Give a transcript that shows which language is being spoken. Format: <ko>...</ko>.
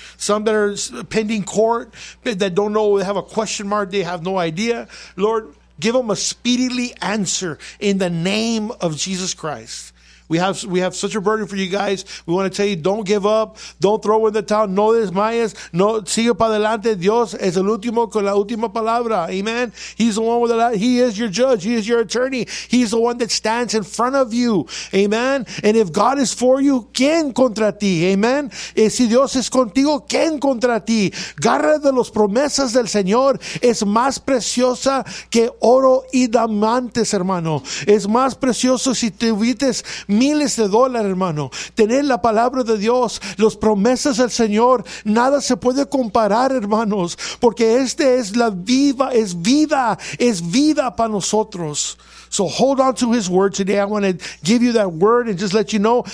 <en>Some that are pending court, that don't know, they have a question mark, they have no idea. Lord, give them a speedily answer in the name of Jesus Christ. We have such a burden for you guys. We want to tell you, don't give up. Don't throw in the towel.</en> <es>No desmayes. No, sigue para adelante. Dios es el último con la última palabra.</es> <en>Amen. He's the one with the last. He is your judge. He is your attorney. He's the one that stands in front of you. Amen. And if God is for you,</en> <es>¿quién contra ti?</es> <en>Amen.</en> <es>Y si Dios es contigo, ¿quién contra ti? Garra de las promesas del Señor es más preciosa que oro y diamantes, hermano. Es más precioso si te vites miles de dólares, hermano. Tener la palabra de Dios, las promesas del Señor, nada se puede comparar, hermanos, porque este es la viva, es vida para nosotros.</es> <en>So hold on to His word today. I want to give you that word and just let you know.</en>